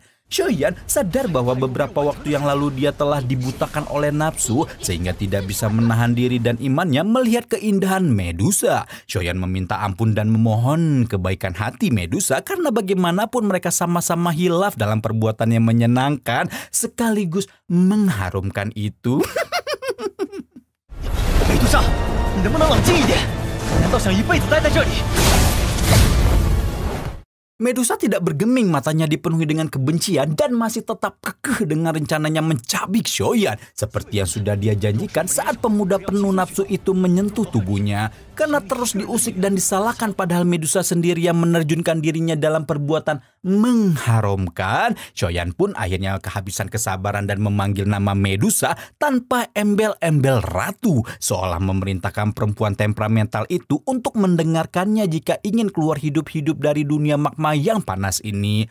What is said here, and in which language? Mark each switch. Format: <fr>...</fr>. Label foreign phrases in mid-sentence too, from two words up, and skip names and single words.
<id>Shoyan sadar bahwa beberapa waktu yang lalu dia telah dibutakan oleh nafsu sehingga tidak bisa menahan diri dan imannya melihat keindahan Medusa. Shoyan meminta ampun dan memohon kebaikan hati Medusa karena bagaimanapun mereka sama-sama hilaf dalam perbuatan yang menyenangkan sekaligus mengharumkan itu. Medusa,</id> <zh>你能不能冷静一点？难道想一辈子待在这里？</zh> <id>Medusa tidak bergeming, matanya dipenuhi dengan kebencian dan masih tetap kekeh dengan rencananya mencabik Shoyan seperti yang sudah dia janjikan saat pemuda penuh nafsu itu menyentuh tubuhnya. Karena terus diusik dan disalahkan padahal Medusa sendiri yang menerjunkan dirinya dalam perbuatan mengharamkan, Shoyan pun akhirnya kehabisan kesabaran dan memanggil nama Medusa tanpa embel-embel ratu, seolah memerintahkan perempuan temperamental itu untuk mendengarkannya jika ingin keluar hidup-hidup dari dunia magma yang panas ini.</id>